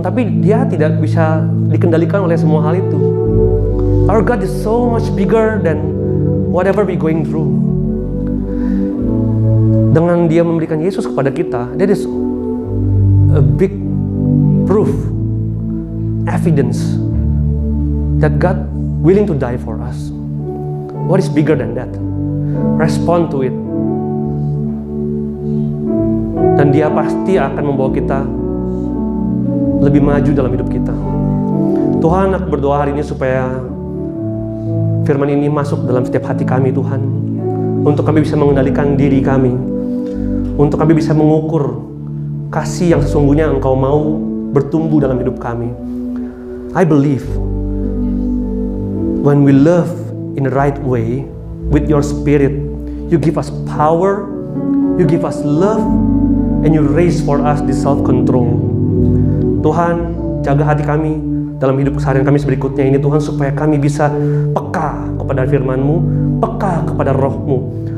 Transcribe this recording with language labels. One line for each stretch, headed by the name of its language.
Indonesian: Tapi Dia tidak bisa dikendalikan oleh semua hal itu.
English: Our God is so much bigger than whatever we going through.
Indonesian: Dengan Dia memberikan Yesus kepada kita,
English: that is a big proof, evidence that God willing to die for us. What is bigger than that? Respond to it.
Indonesian: Dan Dia pasti akan membawa kita lebih maju dalam hidup kita. Tuhan, aku berdoa hari ini supaya firman ini masuk dalam setiap hati kami, Tuhan. Untuk kami bisa mengendalikan diri kami. Untuk kami bisa mengukur kasih yang sesungguhnya Engkau mau bertumbuh dalam hidup kami.
English: I believe when we love in the right way with your spirit, you give us power, you give us love, and you raise for us the self-control.
Indonesian: Tuhan, jaga hati kami dalam hidup keseharian kami berikutnya ini, Tuhan, supaya kami bisa peka kepada firman-Mu, peka kepada Roh-Mu.